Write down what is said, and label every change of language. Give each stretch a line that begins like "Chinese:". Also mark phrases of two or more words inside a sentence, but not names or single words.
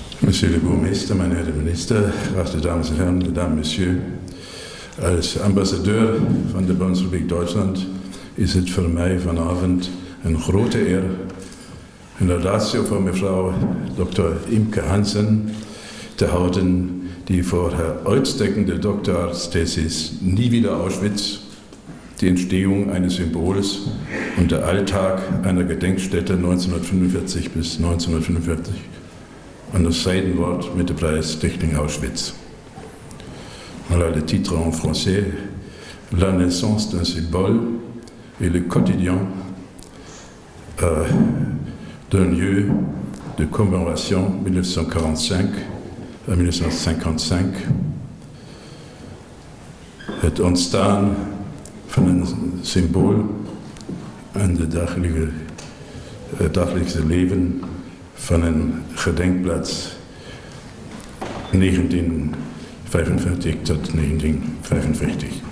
French: Monsieur le
German: Burmeister, meine Herren Minister, werte Damen und Herren,
French: Mesdames, Messieurs,
Dutch: als ambassadeur van de Bundesrepubliek Duitsland is het voor mij vanavond een grote eer een laudatio voor mevrouw Dr. Imke Hansen te houden, die voor haar uitsteckende Doktoratsthesis Nie wieder Auschwitz, die Entstehung eines Symbols und der Alltag einer Gedenkstätte 1945 bis 1945 onderscheiden wordt met de prijs Stichting Auschwitz.
French: Voilà le titre en français, La naissance d'un symbole et le quotidien d'un lieu de commémoration 1945 à 1955.
Dutch: Het ontstaan van een symbool en het dagelijkse leven van een gedenkplaats 1945 tot 1945.